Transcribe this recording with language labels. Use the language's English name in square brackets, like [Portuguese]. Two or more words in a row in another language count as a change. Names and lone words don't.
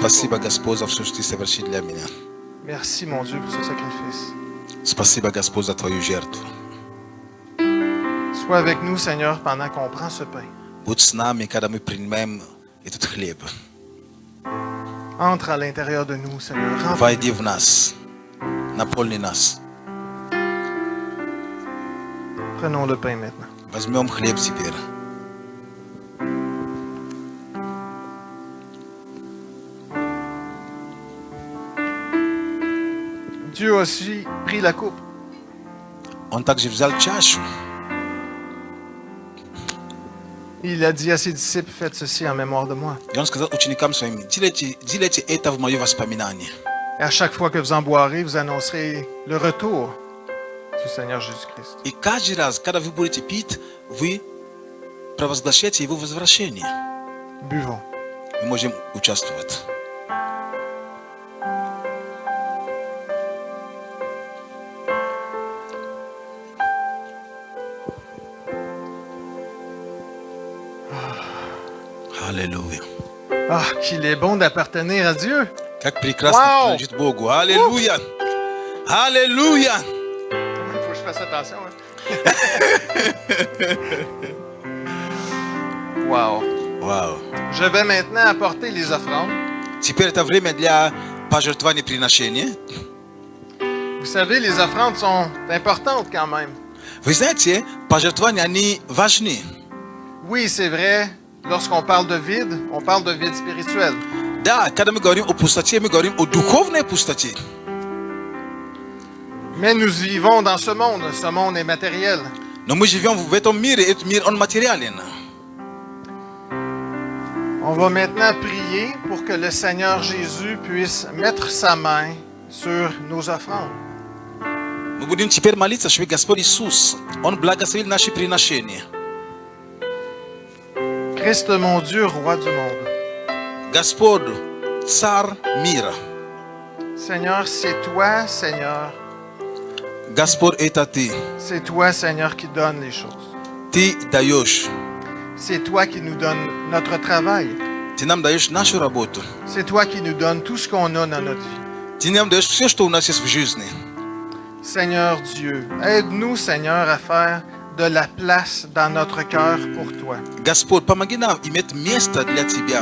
[Russian] Спасибо, [French] pour nous. [Russian] Господь, за все, что Ты совершил для меня. [French] Merci, mon Dieu, pour ce sacrifice. [Russian] Спасибо, Господь, за Твою жертву. [French] Sois avec nous, Seigneur, pendant qu'on prend ce pain. [Russian] Будь с нами, когда мы принимаем этот хлеб. [French] Entre à l'intérieur de nous, Seigneur. Remplis-nous. [Russian] Войди в нас, наполни нас. [French] Prenons le pain maintenant. [Russian] Возьмем хлеб теперь. [French] Dieu a aussi pris la coupe. [Russian] Он также взял чашу. [French] Il a dit à ses disciples, faites ceci en mémoire de moi. [Russian] И он сказал ученикам своим, делайте это в мое воспоминание. [French] Et à chaque fois que vous en boirez, vous annoncerez le retour du Seigneur Jésus-Christ. [Russian] И каждый раз, когда вы будете пить, вы провозглашаете его возвращение. [French] Buvons. [Russian] Мы можем участвовать. Аллилуйя. [French] Ah, qu'il est bon d'appartenir à Dieu. [Russian] Как прекрасно Вау! принадлежит Богу. Аллилуйя. Аллилуйя. [French] Il faut que je fasse attention. Wow. [Russian] Вау. [French] Je vais maintenant apporter les offrandes. [Russian] Теперь это время для пожертвования приношения. [French] Vous savez, les offrandes sont importantes quand même. [Russian] Вы знаете, пожертвования, они важны. [French] Oui, c'est vrai, lorsqu'on parle de vide, on parle de vide spirituel. [Russian] Да, когда мы говорим о пустоте, мы говорим о духовной пустоте. [French] Mais nous vivons dans ce monde est matériel. [Russian] Но мы живем в этом мире, этот мир, он материален. [French] On va maintenant prier pour que le Seigneur Jésus puisse mettre sa main sur nos offrandes. [Russian] Мы будем теперь молиться, чтобы Господь Иисус, Он благословил наши приношения. [French] Christ, mon Dieu, roi du monde. [Russian] Господь, Царь мира. [French] Seigneur, c'est toi, Seigneur. [Russian] Господь, это Ты. [French] C'est toi, Seigneur, qui donne les choses. [Russian] Ты даешь. [French] C'est toi qui nous donne notre travail. [Russian] Ты нам даешь нашу работу. [French] C'est toi qui nous donne tout ce qu'on a dans notre vie. [Russian] Ты нам даешь все, что у нас есть в жизни. [French] Seigneur Dieu, aide-nous, Seigneur, à faire de la place dans notre cœur pour toi. [Russian] Господь, помоги нам иметь место для Тебя.